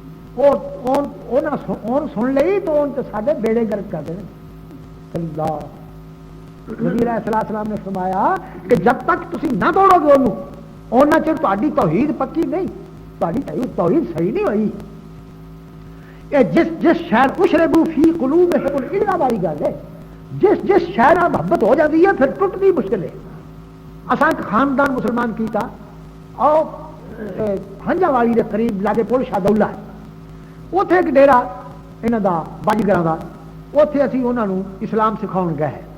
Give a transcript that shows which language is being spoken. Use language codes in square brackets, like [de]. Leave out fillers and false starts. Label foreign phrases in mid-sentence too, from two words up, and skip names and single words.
[pa] سن لئی تو ساڈے بیڑے غرق کر دینے اللہ نبی علیہ سلام نے فرمایا کہ جب تک تسی نہ توڑوگے اونوں اونا چر تہاڈی توحید پکی نہیں تہاڈی توحید صحیح نہیں ہوئی یہ جس شہر [ar] أشربوا في قلوبهم [pa] الا والی گل ہے جس شہر نال محبت ہو جاتی ہے پھر ٹٹنی مشکل ہے اساں اک خاندان مسلمان کیتا اور ہنجا والی کے قریب لاگے پل شاہدولہ ہے اوتھے اک ڈیرا انہاں دا بازیگراں دا اوتھے اسیں انہاں نوں اسلام سکھاؤن گئے